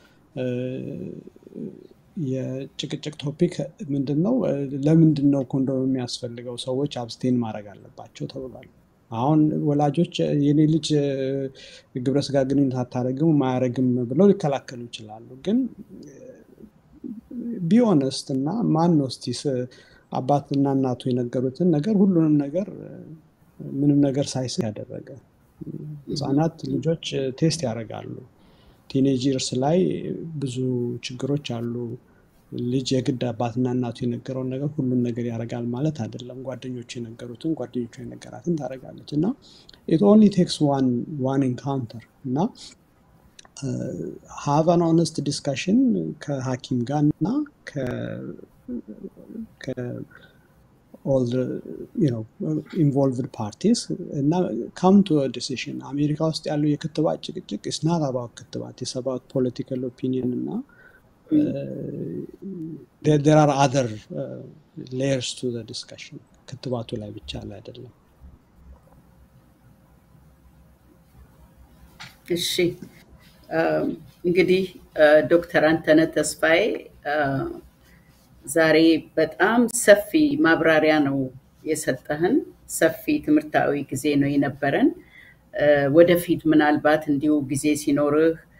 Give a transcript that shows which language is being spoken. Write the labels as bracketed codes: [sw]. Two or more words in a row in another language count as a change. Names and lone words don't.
[am] የጭቅጭቅ ቶፒክ ምንድነው ለምንድነው ኮንዶም የሚያስፈልገው ሰዎች አብስቴን ማድረግ አለባቸው ተብሏል። አሁን ወላጆች የኔ ልጅ ግብረ ስጋ ግንኙነት አታረግም ማያረግም ብለው ሊከላከሉ ይችላሉ። ግን [en] be honest [am] እና ማን ነው እስቲ አባትና እናቱ የነገሩትን ነገር ሁሉንም ነገር ምንም ነገር ሳይስ ያደረገ? ህፃናት ልጆች ቴስት ያደርጋሉ። ቲኔጀርስ ላይ ብዙ ችግሮች አሉ። ልጅ የግድ አባትና እናቱ የነገረውን ነገር ሁሉን ነገር ያደርጋል ማለት አይደለም። ጓደኞቹ የነገሩትን ጓደኞቹ የነገራትን ታደርጋለች እና [en] it only takes one encounter [am] እና [en] have an honest discussion [am] ከሐኪም ጋር እና [en] all the involved parties and come to a decision. America [am] ውስጥ ያለው የክትባት ጭቅጭቅ [en] is not about ክትባት, it's about political opinion እና there are other layers to the discussion. [am] ክትባቱ ላይ ብቻ ላይ አይደለም። እሺ እንግዲህ ዶክተር አንተነህ ተስፋዬ ዛሬ በጣም ሰፊ ማብራሪያ ነው የሰጠህን። ሰፊ ትምህርታዊ ጊዜ ነው የነበረን። ወደፊት ምናልባት እንዲሁ ጊዜ ሲኖርህ